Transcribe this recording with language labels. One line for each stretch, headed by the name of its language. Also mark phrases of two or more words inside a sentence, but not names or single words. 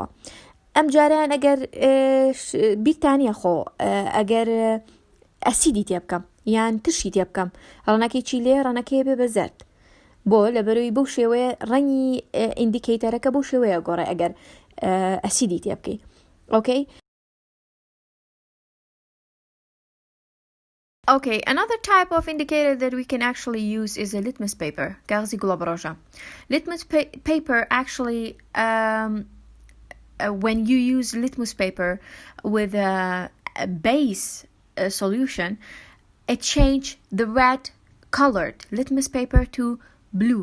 Central Kurdish: ئەم جاریان ئەگەر بیرتانیە خۆ ئەگەر ئەسیدی تێ بکەم یان تشی تێ بکەم، ڕەنەکەی چی لێ ڕەنەکەی بێ بە زەرد، بۆ لەبەرەوەی بەو شێوەیە ڕەنگی ئیندیکەیتەرەکە بەو شێوەیە گۆڕێ ئەگەر ئەسیدی تێ بکەی.
English: Okay? Okay, another type of indicator that we can actually use is a litmus paper.
Central Kurdish: کاغذی گوڵەبڕۆژە.
English: Litmus paper actually, when you use litmus paper with a base solution, it change the red colored litmus paper to blue.